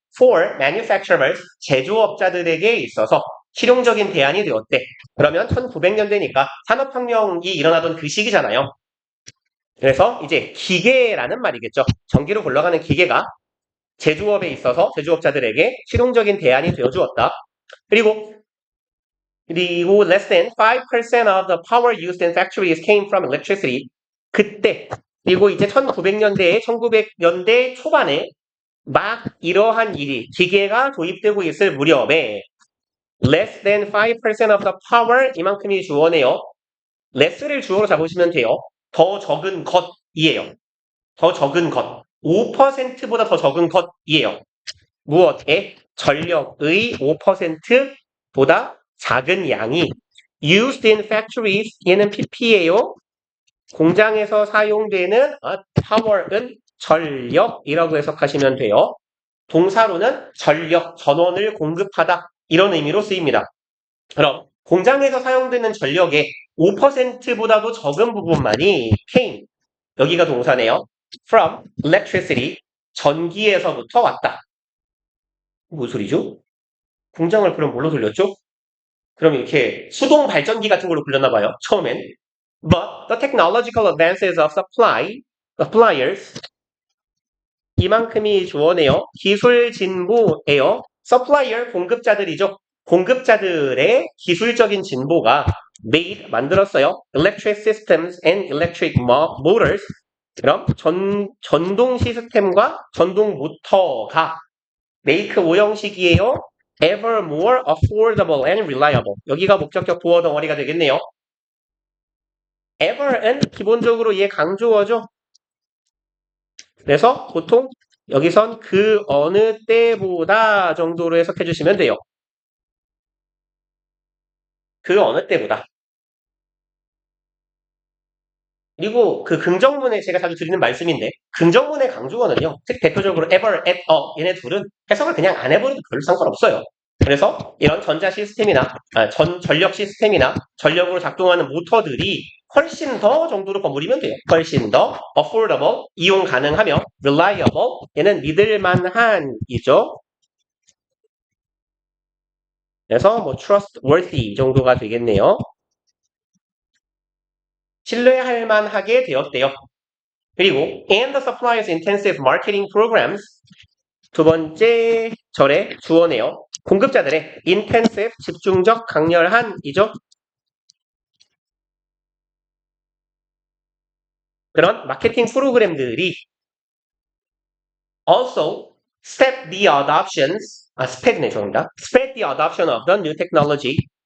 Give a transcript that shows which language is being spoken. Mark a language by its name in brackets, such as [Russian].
[English] For manufacturers [Korean] 제조업자들에게 있어서 실용적인 대안이 되었대. 그러면 1900년대니까 산업혁명이 일어나던 그 시기잖아요. 그래서 이제 기계라는 말이겠죠. 전기로 굴러가는 기계가 제조업에 있어서 제조업자들에게 실용적인 대안이 되어주었다. 그리고 [English] less than 5% of the power used in factories came from electricity. [Korean] 그때 그리고 이제 1900년대에 1900년대 초반에 막 이러한 일이 기계가 도입되고 있을 무렵에 [English] less than 5% of the power [Korean] 이만큼이 주어네요. less를 주어로 잡으시면 돼요. 더 적은 것이에요. 더 적은 것. 5%보다 더 적은 것이에요. 무엇에? 전력의 5%보다 작은 양이 [English] used in factories [Korean] 얘는 pp예요. 공장에서 사용되는 power은 전력이라고 해석하시면 돼요. 동사로는 전력, 전원을 공급하다 이런 의미로 쓰입니다. 그럼 공장에서 사용되는 전력의 5%보다도 적은 부분만이 [English] came [Korean] 여기가 동사네요. [English] from electricity [Korean] 전기에서부터 왔다. 무슨 소리죠? 공장을 그럼 뭘로 돌렸죠? 그럼 이렇게 수동 발전기 같은 걸로 불렸나 봐요. 처음엔. [English] But the technological advances of suppliers [Korean] 이만큼이 주어네요. 기술 진보예요. supplier 공급자들이죠. 공급자들의 기술적인 진보가 [English] made [Korean] 만들었어요. [English] electric systems and electric motors [Korean] 그럼 전동 시스템과 전동 모터가 [English] make [Korean] 오형식이에요. [English] ever more affordable and reliable. [Korean] 여기가 목적격 보어 덩어리가 되겠네요. ever은 기본적으로 얘 강조어죠. 그래서 보통 여기선 그 어느 때보다 정도로 해석해 주시면 돼요. 그 어느 때보다. 그리고 그 긍정문에 제가 자주 드리는 말씀인데 긍정문의 강조어는요. 즉 대표적으로 ever, at, 얘네 둘은 해석을 그냥 안 해버려도 별로 상관없어요. 그래서 이런 전자 시스템이나 전력 시스템이나 전력으로 작동하는 모터들이 훨씬 더 정도로 버무리면 돼요. 훨씬 더 affordable, 이용 가능하며 reliable, 얘는 믿을만한이죠. 그래서 뭐 trustworthy 정도가 되겠네요. 신뢰할 만하게 되었대요. 그리고 [English] and the suppliers intensive marketing programs [Korean] 두 번째 절의 주어네요. 공급자들의 intensive 집중적 강렬한이죠. 그런 마케팅 프로그램들이 [English] also step the adoptions spread네 [Korean] 죄송합니다. [English] spread the adoption of the new technology.